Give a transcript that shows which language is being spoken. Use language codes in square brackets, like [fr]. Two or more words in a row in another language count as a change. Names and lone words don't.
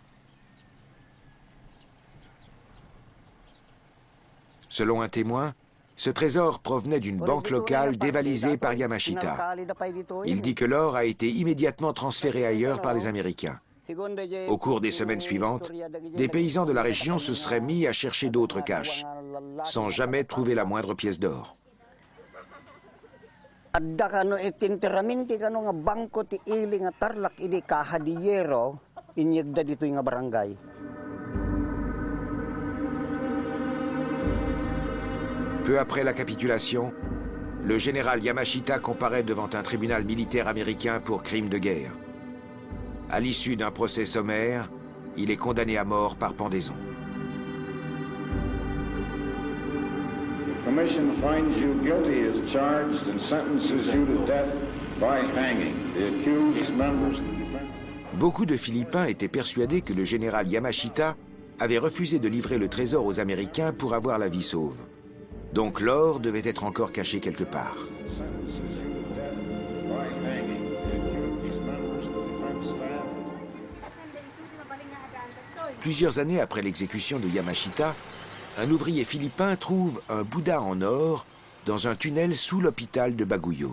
[fr] Selon un témoin, ce trésor provenait d'une banque locale dévalisée par Yamashita. Il dit que l'or a été immédiatement transféré ailleurs par les Américains. Au cours des semaines suivantes, des paysans de la région se seraient mis à chercher d'autres caches, sans jamais trouver la moindre pièce d'or. [ilo] Adda kano itinteramenti kano nga bangko ti ili nga tarlak idi kahadiyero inyegda dito nga barangay. [fr] Peu après la capitulation, le général Yamashita comparaît devant un tribunal militaire américain pour crimes de guerre. À l'issue d'un procès sommaire, il est condamné à mort par pendaison. [en] The commission finds you guilty as charged and sentences you to death by hanging. The accused members. [fr] Beaucoup de Philippins étaient persuadés que le général Yamashita avait refusé de livrer le trésor aux Américains pour avoir la vie sauve. Donc l'or devait être encore caché quelque part. Plusieurs années après l'exécution de Yamashita, un ouvrier philippin trouve un Bouddha en or dans un tunnel sous l'hôpital de Baguio.